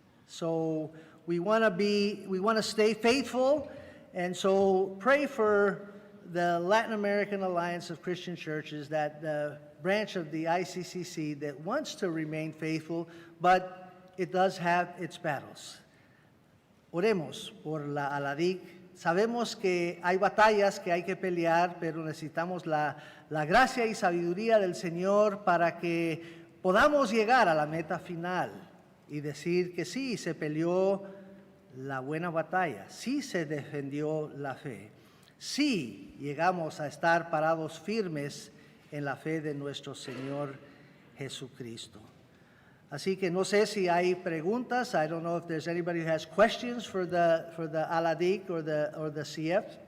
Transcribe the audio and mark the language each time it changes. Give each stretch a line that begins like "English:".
English: So we want to stay faithful, and so pray for the Latin American Alliance of Christian Churches, that the branch of the ICCC that wants to remain faithful, but it does have its battles.
Spanish: Oremos por la ALADIC. Sabemos que hay batallas que hay que pelear, pero necesitamos la gracia y sabiduría del Señor para que podamos llegar a la meta final y decir que sí, se peleó la buena batalla, sí se defendió la fe, sí llegamos a estar parados firmes en la fe de nuestro Señor Jesucristo. Así que no sé si hay preguntas.
English: I don't know if there's anybody who has questions for the ALADIC or the CF.